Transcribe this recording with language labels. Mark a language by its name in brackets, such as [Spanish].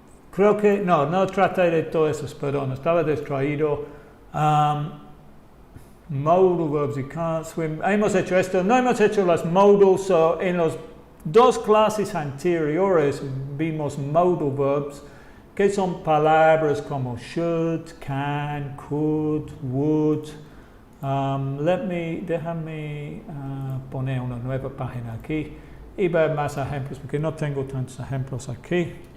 [Spanish] Creo que, no traté de todo eso, perdón, estaba distraído. [English] Modal verbs, you can't swim. [Spanish] Hemos hecho esto, no hemos hecho las modals, [English] so [Spanish] en las dos clases anteriores vimos modal verbs, que son palabras como should, can, could, would. Déjame poner una nueva página aquí y ver más ejemplos, porque no tengo tantos ejemplos aquí.